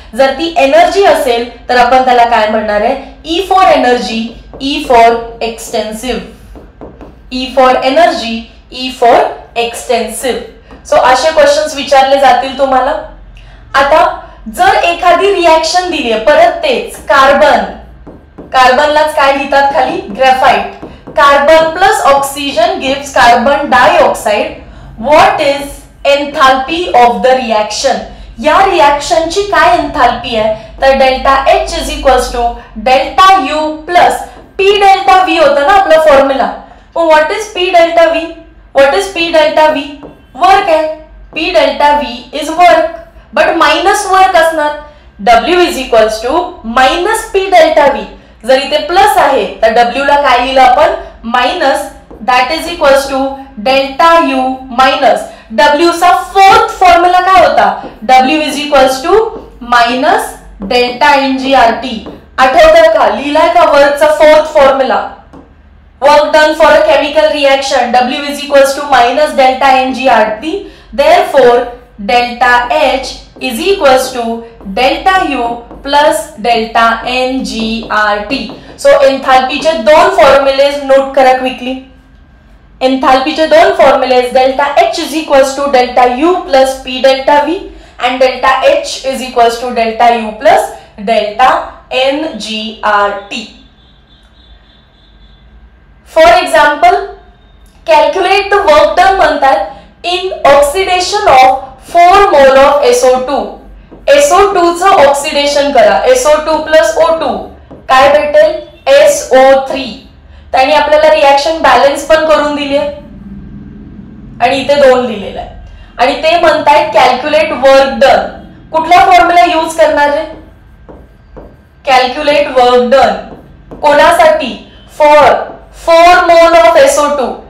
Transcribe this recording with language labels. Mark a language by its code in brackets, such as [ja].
[mr] जर ती एनर्जी असेल तर आपण त्याला काय म्हणणार आहे? [en] E for energy, E for extensive. E for energy, E for extensive. [mr] So असे क्वेश्चन्स विचारले जातील तुम्हाला. आता जर एखादी रिएक्शन दिली आहे, परत तेच कार्बनलाच काय लिहितात खाली? [en] Graphite. Carbon plus oxygen gives carbon dioxide. What is enthalpy of the reaction? [mr] या रिएक्शनची काय एन्थाल्पी आहे? [en] तर delta H is equals to delta U plus P delta V [mr] होतं ना आपला [en] Formula. What is P delta V? What is P delta V? Work आहे. P delta V is work, but minus work असणार. W is equals to minus P delta V. [mr] जर इथे plus आहे तर W ला काय लिहिलं आपण? [en] Minus. That is equals to delta U minus W चा fourth formula काय होता, W is equals to minus delta NGRT. [mr] आठवतंय का, लिहिलाय का [en] वर्कचा fourth formula, work done for a chemical reaction W is equals to minus delta NGRT. Therefore delta H is equals to delta U plus delta NGRT. [mr] So एंथैल्पीचे दोन फॉर्म्युले note करा quickly. एंथैल्पीचे दोन फॉर्म्युले [en] Delta H is equals to delta U plus P delta V and delta H is equals to delta U plus delta NGRT. For example, calculate the work done म्हणतात in oxidation of 4 mole of SO2. [mr] SO2 चं oxidation करा, SO2 plus O2 काय भेटेल, SO3. त्यांनी आपल्याला reaction balance पण करून दिली आहे आणि इथे 2 लिहिलेलं आहे आणि ते म्हणतायत कॅल्क्युलेट वर्क डन. [en] कुठला formula use [mr] करणार आहे, [en] Calculate work done कोणासाठी, for 4 mole of SO2.